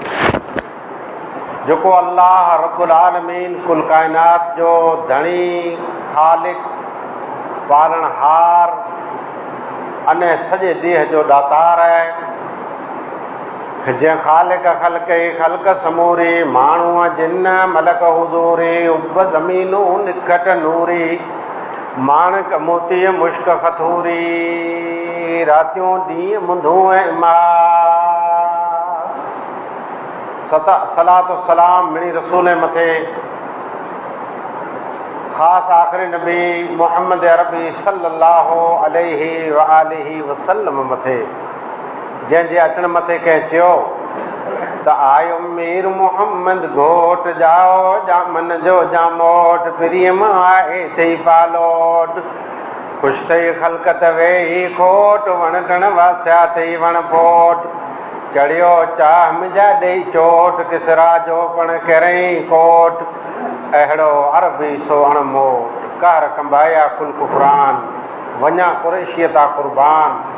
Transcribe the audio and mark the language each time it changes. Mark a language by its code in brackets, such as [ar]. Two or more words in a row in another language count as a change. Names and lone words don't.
[sd] जेको [ar] الله رب العالمين [sd] कुल काइनात जो धणी ख़ालिक़ पालणहार अने सॼे ॾींहं जो ॾातार आहे, जंहिं ख़ालिक़ ख़ल्क़ ख़ल्क़ समूरी माण्हूअ जिन मलक हुज़ूरी उब ज़मीनूं निखट नूरी माणक मोती मुश्क खथूरी रातियूं ॾींहं मुंधूं ऐं सलातो सलाम मिणी रसूल मथे ख़ासि आख़िरी नबी मोहम्मद अरबी [ar] صلى الله عليه وآله وسلم [sd] मथे, जंहिंजे अचण मथे कंहिं चयो त आयो मीर मोहम्मद घोट जाओ जामन जो जामोट प्रियम आहे थई पालोट ख़ुशि थई ख़ल्क़त वेही खोट वण टण वासिया थई वण पोट चढ़ियो चाह मिजा ॾेई चोट किसरा जो पण करेई कोट अहिड़ो अरबी सो अणमोट कहर कंबाया कुल कुफरान वञा कुरैशियता कुर्बान।